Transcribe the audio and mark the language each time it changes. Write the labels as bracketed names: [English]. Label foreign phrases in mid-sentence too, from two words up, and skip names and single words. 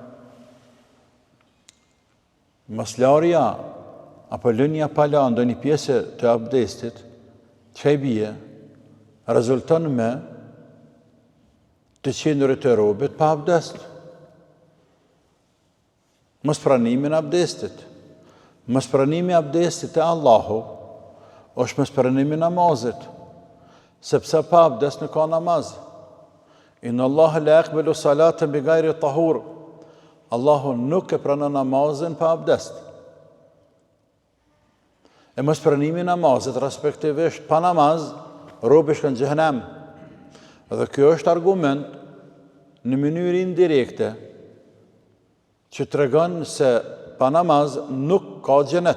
[Albanian] maslarja apo lënia pala ndo një pjesë të abdestit, që e bie, rezulton me të qendurit e robit pa abdest. Mos pranimin abdestit. Mos pranimi abdestit e Allahu, është mos pranimi namazit, sepse pa abdest nuk ka namaz. [Arabic] إن الله لا يقبل صلاة بغير طهور. [Albanian] Allahu nuk e pranon namazin pa abdest. E mos pranimi namazit, respektivisht pa namaz, robi shkon në xhehenem. Dhe kjo është argument në mënyrë indirekte që tregon se pa namaz nuk ka xhenet.